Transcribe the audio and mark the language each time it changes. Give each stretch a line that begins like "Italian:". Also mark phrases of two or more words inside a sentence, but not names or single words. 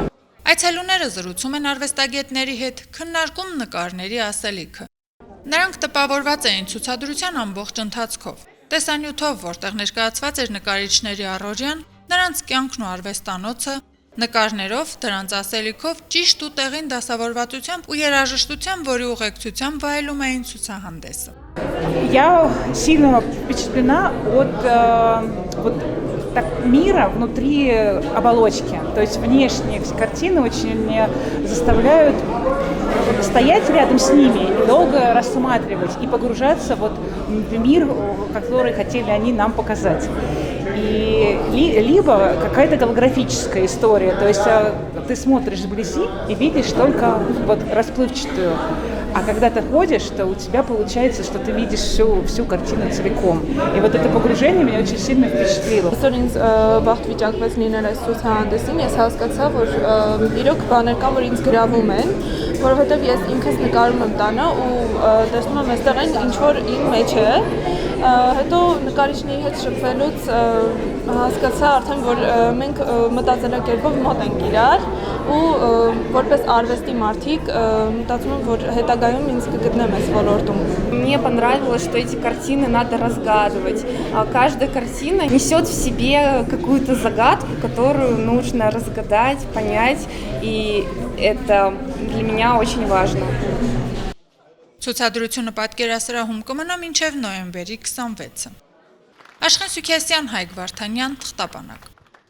Armenian: Այցելուները զրուցում են արվեստագետների հետ, քննարկում նկարների ասելիքը։ Նրանք տպավորված էին ցուցադրության ամբողջ ընթացքով, տեսանյութով, որտեղ ներկայացված էր նկարիչների առօրյան, նրանց կյանքն ու արվեստանոցը, նկարներով, դրանց ասելիքով, ճիշտ ու տեղին դասավորվածությամբ ու երաժշտությամբ, որի ուղեկցությամբ վայելում էին ցուցահանդեսը։
Russian: Я сильно впечатлена от мира внутри оболочки. То есть внешние картины очень заставляют стоять рядом с ними и долго рассматривать и погружаться в мир, который хотели они нам показать. И либо какая-то голографическая история, то есть ты смотришь вблизи и видишь только расплывчатую. А когда ты ходишь, то у тебя получается, что ты видишь всю картину целиком. И это погружение меня очень сильно впечатлило.
Armenian: Որին վաղ վիճակվեց լինել այս ցուցահանդեսին, ես հասկացա, որ իրոք բաներ կան, որ ինձ գրավում են, որովհետև ես ինքս նկարում եմ տանը ու տեսնում եմ այստեղ այն ինչ որ իմ մեջ է, հետո նկարիչների հետ շփվելուց հասկացա արդեն, որ մենք մտածելակերպով մոտ ենք իրար ու որպես արվեստի մարդիկ մտածում եմ, որ հետագայում ինձ կգտնեմ այս ոլորտում։
Russian: Мне понравилось, что эти картины надо разгадывать. Каждая картина несет в себе какую-то загадку, которую нужно разгадать, понять, и это для меня очень важно.
Armenian: Ցուցադրությունը պատկերասրահում կմնա մինչև նոյեմբերի 26-ը։ Աշխեն Սուքիասյան, Հայկ Վարդանյան, Թղթապանակ։